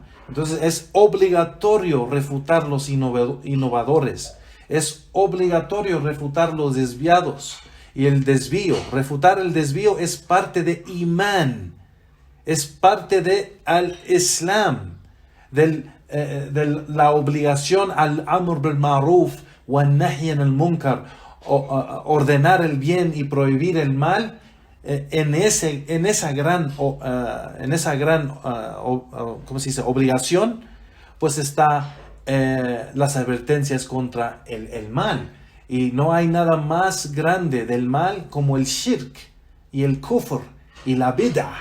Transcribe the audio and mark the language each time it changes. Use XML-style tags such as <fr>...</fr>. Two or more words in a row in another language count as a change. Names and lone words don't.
<es>Entonces es obligatorio refutar los innovadores, es obligatorio refutar los desviados y el desvío. Refutar el desvío es parte de imán, es parte de al-Islam, de la obligación</es> <ar>الأمر بالمعروف والنهي عن المنكر,</ar> <es>ordenar el bien y prohibir el mal. En esa gran ¿cómo se dice? Obligación, pues está las advertencias contra el mal. Y no hay nada más grande del mal como el shirk y el kufr y la bid'ah.</es>